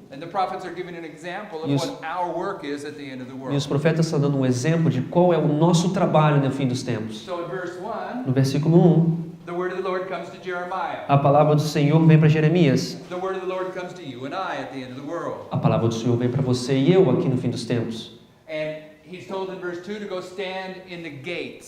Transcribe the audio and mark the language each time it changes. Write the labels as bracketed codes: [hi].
[en] And the prophets are giving an example of [pt] E os- [en] what our work is at the end of the [pt] E [en] world. [pt] os profetas estão dando um exemplo de qual é o nosso trabalho no fim dos tempos. [en] So in verse 1, [pt] No versículo 1, [en] the word of the Lord comes to Jeremiah. [pt] a palavra do Senhor vem para Jeremias. [en] The word of the Lord comes to you and I at the end of the world. [pt] A palavra do Senhor vem para você e eu aqui no fim dos tempos. [en] And he's told in verse 2 to go stand in the gates.